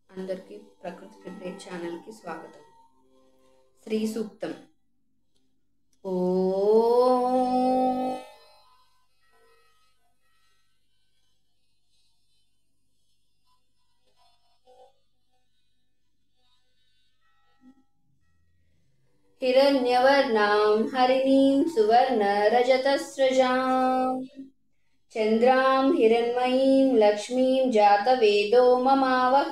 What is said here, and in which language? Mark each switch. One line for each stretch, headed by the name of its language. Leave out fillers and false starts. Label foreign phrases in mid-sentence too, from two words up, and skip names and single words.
Telugu: అందరికీ ప్రకృతి ప్రిపేర్ ఛానల్కి స్వాగతం. శ్రీ సూక్తం.
Sanskrit: ఓం हिरण्यवर्णां हरिणीं सुवर्णरजतस्रजां चन्द्रां हिरण्मयीं लक्ष्मीं जातवेदो ममावह.